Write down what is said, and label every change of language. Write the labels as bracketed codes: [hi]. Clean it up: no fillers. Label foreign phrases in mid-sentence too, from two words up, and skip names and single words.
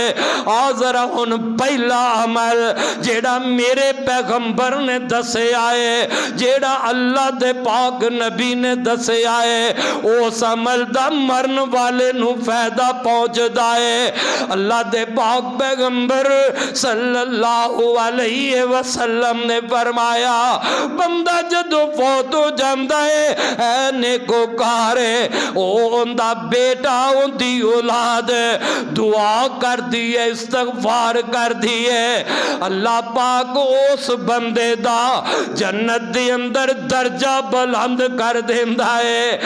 [pa] آ ذرا ہن پہلا عمل جیہڑا میرے پیغمبر نے دسے آئے، جیہڑا اللہ دے پاک نبی نے دسے آئے، اس عمل دا مرن والے نوں فائدہ پہنچدا ہے. اللہ دے پاک پیغمبر [ar] صلى الله عليه وسلم [pa] نے فرمایا، بندہ جدوں فوت ہو جاندا ہے نیکوکار ہے، اوہدا بیٹا اوہدی اولاد دعا کر دی ہے، استغفار کر دی ہے، اللہ پاک اس بندے دا جنت دے اندر درجہ بلند کر دیندا ہے.